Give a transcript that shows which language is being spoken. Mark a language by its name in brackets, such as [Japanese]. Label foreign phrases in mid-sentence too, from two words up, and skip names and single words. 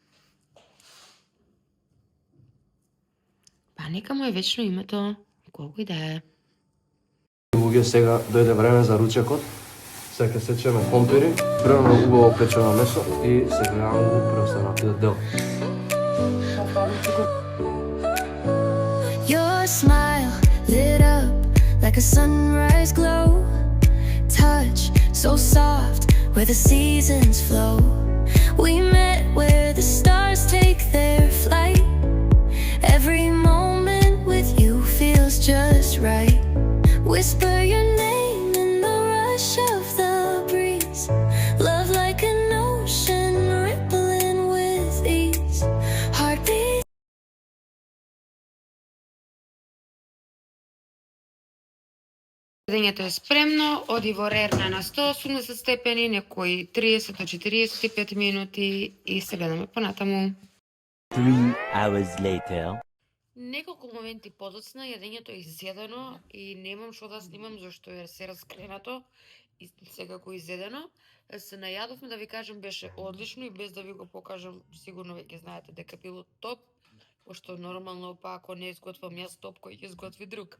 [Macedonian] Па нека му е вечно името, колку и да е. Луѓе, сега дојде време за ручекот. Сега ќе сечеме компири, прво убаво печено месо и сега го преостанатиот дел. [English] Your smile lit up like a sunrise glow. Touch so soft where the seasons flow. We met where the stars take their flight. Every moment with you feels just right. Whisper your name in the rush of the breeze. Love like an ocean rippling with ease. Heartbeat. [Macedonian] Седењето е спремно, оди во рерна на 180 степени, некои 30 до 45 минути и се гледаме понатаму. [English] 3 hours later. [Macedonian] Неколку моменти подоцна, јадењето е изедено и немам што да снимам зашто е се раскренато и сега го изедено. Се најадовме, да ви кажам, беше одлично и без да ви го покажам, сигурно веќе знаете дека било топ. Пошто нормално, па ако не изготвам јас топ, кој ќе изготви друг.